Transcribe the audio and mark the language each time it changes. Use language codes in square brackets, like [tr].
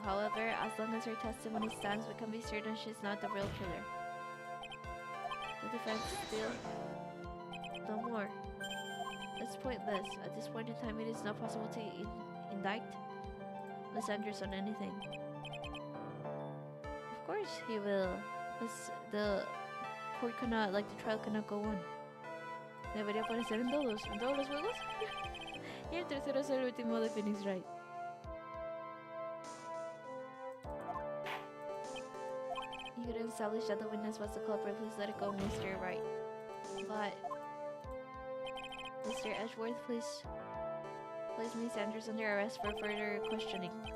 [en] However, as long as her testimony stands, we can be certain she's not the real killer. The defense still... No more. It's pointless. At this point in time, it is not possible to indict Miss Andrews on anything. Of course he will. Because the court cannot, like the trial cannot go on. [es] Debería aparecer en todos los juegos. Y el tercero es el último de Phoenix Wright. [en] You could establish that the witness was the culprit. Please let it go, Mr. Wright. But Mr. Edgeworth, please place Miss Andrews under arrest for further questioning.